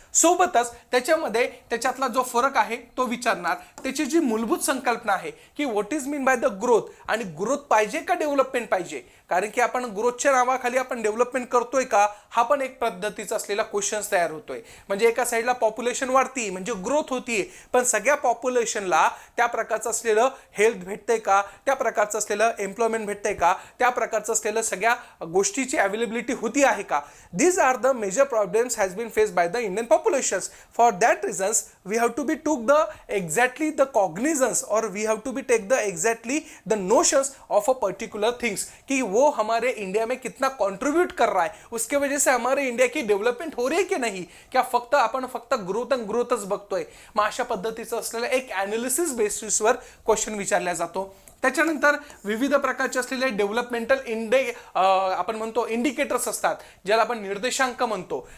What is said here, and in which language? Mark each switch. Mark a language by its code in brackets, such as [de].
[mr] सोबतच त्याच्यामध्ये त्याच्यातला जो फरक आहे तो विचारणार, त्याची जी मूलभूत संकल्पना आहे की [en] what is mean by the growth, [mr] आणि ग्रोथ पाहिजे का डेव्हलपमेंट पाहिजे, कारण की आपण ग्रोथच्या नावाखाली आपण डेव्हलपमेंट करतोय का, हा पण एक पद्धतीचा असलेला क्वेश्चन तयार होतोय. म्हणजे एका साईडला पॉप्युलेशन वाढती म्हणजे ग्रोथ होतीये, पण सगळ्या पॉप्युलेशनला त्या प्रकारचं असलेलं हेल्थ भेटतंय का, त्या प्रकारचं असलेलं एम्प्लॉयमेंट भेटतंय का, त्या प्रकारचं असलेलं सगळ्या गोष्टीची अवेलेबिलिटी होती आहे का. [en] These are the major problems has been faced by the Indian populations. For that reasons we have to be took the exactly the cognizance और we have to be take the exactly the notions of a particular things, [hi] कि वो हमारे India में कितना contribute कर रहा है, उसके वजह से हमारे इंडिया की डेव्हलपमेंट हो रही है [mr] की नाही, [en] क्या [mr] फक्त आपण फक्त ग्रोथ अँड ग्रोथच बघतोय. मग अशा पद्धतीचं असलेलं एक ॲनालिसिस बेसिसवर क्वेश्चन विचारला जातो. त्याच्यानंतर विविध प्रकारचे असलेले डेव्हलपमेंटल आपण म्हणतो इंडिकेटर्स असतात, ज्याला आपण निर्देशांक म्हणतो.